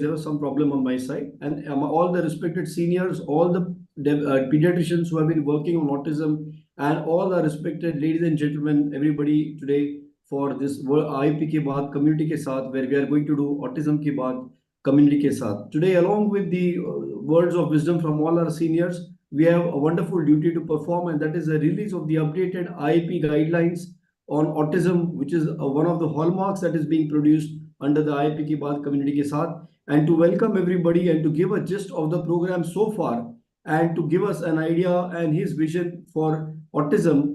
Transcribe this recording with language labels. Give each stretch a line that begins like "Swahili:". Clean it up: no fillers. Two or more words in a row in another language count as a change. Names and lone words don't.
English: There was some problem on my side. And all the respected seniors, all the pediatricians who have been working on autism, and all the respected ladies and gentlemen, everybody today for this IAP ke baat community ke saath, where we are going to do autism ke baat community ke saath. Today, along with the words of wisdom from all our seniors, we have a wonderful duty to perform, and that is the release of the updated IAP guidelines on autism, which is one of the hallmarks that is being produced under the IAP Ki Baat community ke saath, and to welcome everybody and to give a gist of the program so far and to give us an idea and his vision for autism.